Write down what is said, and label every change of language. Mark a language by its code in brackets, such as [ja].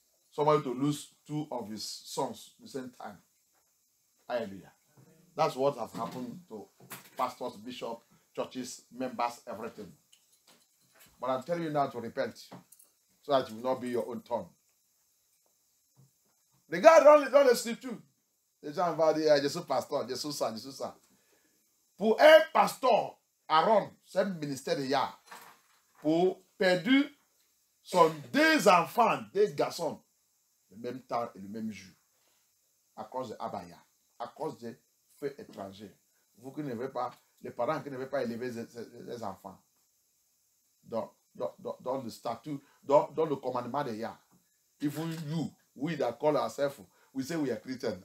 [en] Somebody to lose 2 of his sons at the same time. Hallelujah. That's what has happened to pastors, bishops, churches, members, everything. But I'm telling you now to repent so that it will not be your own turn. The guy don't listen to. [fr] Les gens vont dire, je suis pasteur, je suis ça. Pour un pasteur, Aaron, c'est un ministère de Yah. Pour perdre son 2 enfants, 2 garçons, le même temps et le même jour. À cause de Abaya. À cause de feux étrangers. Vous qui ne pas, les parents qui ne veulent pas élever les enfants. Dans le statut, dans le commandement de Yah. [en] Even you, we that call ourselves, we say we are Christian.